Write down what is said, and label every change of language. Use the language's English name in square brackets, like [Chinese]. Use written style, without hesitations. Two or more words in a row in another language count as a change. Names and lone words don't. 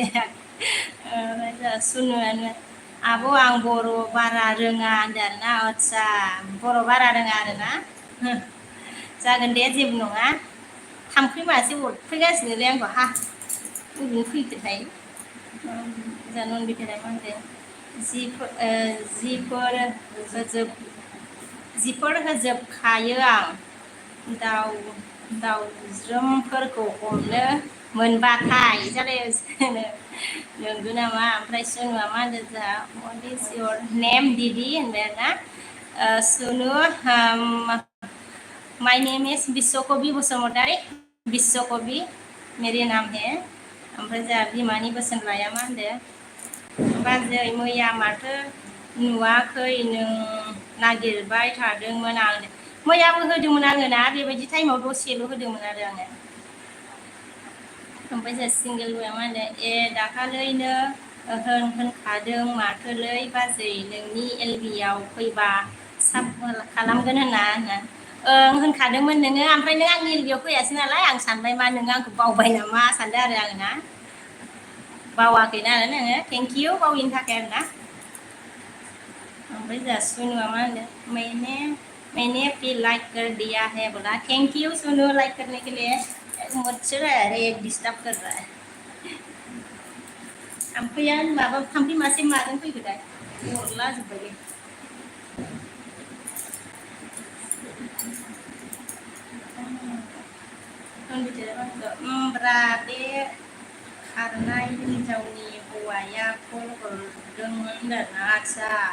[Bodo] सुनुआनो आब' आं बर' बारा रोङा होनदों आरोना आदसा बर' बारा रोङा आरोना जागोन दे जेबो नङा थाम्फै मासे अरफैगासिनोलै आंखौ हा बबेनि फैखोथाय जानो बिथाराय मा होनदों जिफोर होजोबखायो आं दाउज्रोमफोरखौ हमनो मोनबाथाय जालाय नंगौ नामा ओमफ्राय सोनुआ मा होनदों जोंहा [English] what is your name [Bodo] दिदि होनबाय आरो ना सोनु [English] my name is [Bodo] बिश्वकबि बसुमतारी बिश्वकबि [Hindi] मेरे नाम है [Bodo] ओमफ्राय जोंहा बिमानि बोसोन लाया मा होनदों बाजै मैया माथो नुवाखै नों नागिरबाय थादोंमोन आं मैयाबो होदोंमोन आङो ना बेबायदि टाइमाव दसेल' होदोंमोन आरो आङो ओमफ्राय जोंहा सिंगेल वे मा होनो दाखालैनो होनखादों माथोलै बाजै नोंनि एलबियाव फैबा साब खालामगोन होनना ओं होनखादोंमोन नोङो ओमफ्राय नों आंनि एलबियाव फैयासै नालाय आं सानबाय मा नोङो आंखौ बावबाय नामा सानदों आरो आङो ना बावाखैना आरो नोङो थेंकिउ बाविनि थाखाय आरो ना ओमफ्राय जोंहा सुनुआ मा होनदों [Hindi] मैंने भी लाइक कर दिया है बोला थैंक यू सुनो लाइक करने के लिए मुझसे अरे डिस्टर्ब कर रहा है [Bodo] थाम्फैया माबा थाम्फै मासे माजों फैखोथाय अरला जोब्बायलै ब्रा बे खारनाय हिन्जावनि हौवाया कल हरदोंमोन आरोना आदसा